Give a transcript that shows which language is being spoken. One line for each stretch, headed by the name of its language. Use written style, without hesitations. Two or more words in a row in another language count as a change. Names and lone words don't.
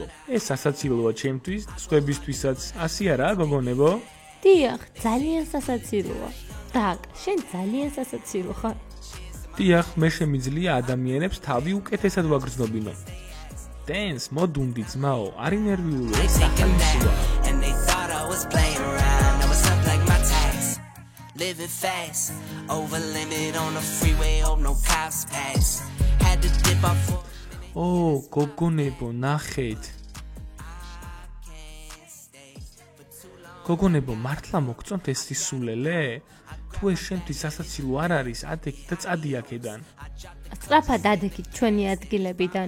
Georgian: ეს სასაცილოა ჩემთვის, სხვებისთვისაც. ასე არაა, გოგონებო? დიახ, ძალიან სასაცილოა. დაკ, შენ ძალიან სასაცილო ხარ. დიახ, მე შემიძლია ადამიანებს თავი უკეთესად ვაგრძნობინო. Dance, მოდუნდი ძმაო, არ ინერვიულო, ეს ახალისია.
English: Living fast, over limit on the freeway, hope no cops pass. Had to dip off.
Georgian: Oh, გოგონებო, ნახეთ. გოგონებო, მართლა მოგწონთ ეს სისულელე? თუ ეს შენთვის სასაცილო არ არის, ადექით და წადი აქედან. სწრაფად ადექით ჩვენი ადგილებიდან.